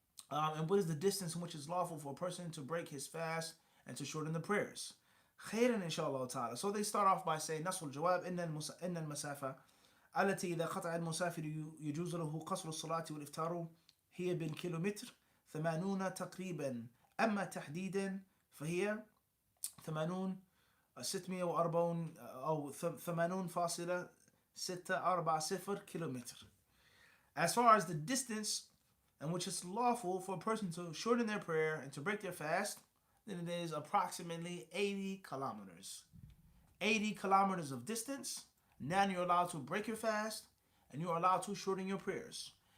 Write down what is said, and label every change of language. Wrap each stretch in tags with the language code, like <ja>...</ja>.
<en>And what is the distance in which it's lawful for a person to break his fast and to shorten the prayers?</en> <ar>خيرا إن شاء الله تعالى.</ar> <en>So they start off by saying</en> <ar>نص الجواب إن المسافة التي إذا قطع المسافر يجوز له قصر الصلاة والإفطار هي بالكيلومتر 80 تقريبا. أما تحديدا فهي 640 أو 80.640 كيلومتر.</ar> <en>As far as the distance in which it's lawful for a person to shorten their prayer and to break their fast, then it is approximately 80 kilometers. 80 kilometers of distance. Now you're allowed to break your fast and you're allowed to shorten your prayers.</en>